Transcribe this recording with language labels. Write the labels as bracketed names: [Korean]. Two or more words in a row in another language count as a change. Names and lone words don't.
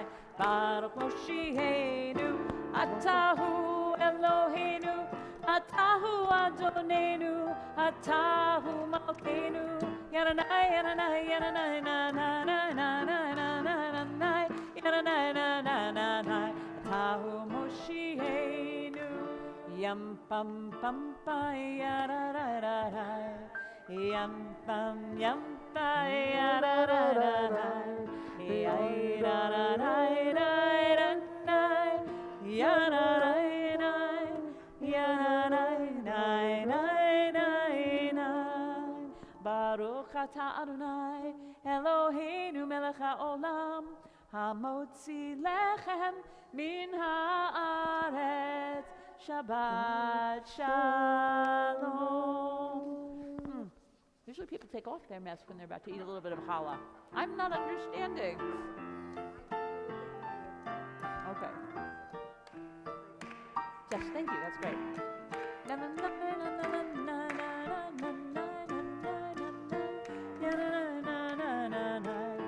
[Hebrew] ברוך מושיענו, אתה הוא אלוהינו, אתה הוא אדונינו, אתה הוא מלכנו. Yadadai, yadadai, yadadai, na na na na na na na na. Yadadai, na na na na. אתה הוא מושיענו. Yum pum pum pa ya da da da da. Yum pa ya da da da da. Ya da da da da da. Ya da da da. Ya da da da da da. ברוך אתה אדוני אלוהינו מלך העולם המוציא לחם מן הארץ. שבת שלום. [English] Usually people take off their mask when they're about to eat a little bit of challah. I'm not understanding. Okay. Yes, thank you. That's great. Na na na na na na na na na na na na na na.